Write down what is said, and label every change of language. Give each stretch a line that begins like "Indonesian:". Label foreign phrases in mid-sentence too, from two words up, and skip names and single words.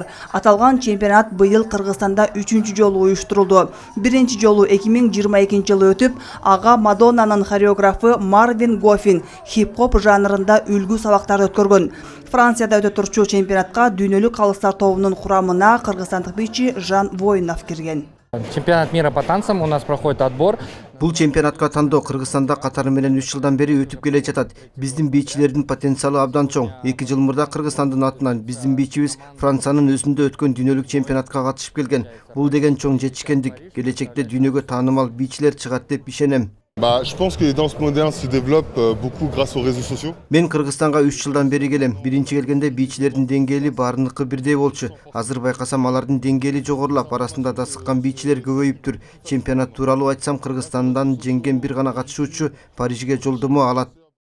Kyrgyz: Аталган чемпионат быйыл Кыргызстанда 3-чү жолу уюштурулду. Биринчи жолу 2022 жылы өтүп, ага Мадоннанын хореографы Марвин Гофин хип-хоп жанрында үлгү сабактарды өткөргөн. Францияда өтө турчу чемпионатка дүйнөлүк калыстар тобунун курамына кыргызстандык бийчи Жан Воинов кирген.
Russian: Чемпионат мира по танцам у нас проходит отбор.
Kyrgyz: Бул чемпионатка тандоо Кыргызстанда катары менен 3 жылдан бери өтүп келе жатат. Биздин бийчилердин потенциалы абдан чоң. 2 жыл мурда Кыргызстандын атынан биздин бийчибиз Франциянын өзүндө өткөн дүйнөлүк чемпионатка катышып келген. Бул деген чоң жетишкендик. Келечекте дүйнөгө таанымал бийчилер чыгат деп ишенем.
French: Je pense que les danses modernes se développent beaucoup grâce aux réseaux sociaux.
Kyrgyz: Мен Кыргызстанга 3 жылдан бери келем. Биринчи келгенде бийчилердин деңгээли баарыныкы бирдей болчу. Азыр байкасам алардын деңгээли жогорулап, арасында да сыккан бийчилер көбөйүптүр. Чемпионат тууралуу айтсам, Кыргызстандан жеңген бир гана катышуучу Парижге жолдомо алат.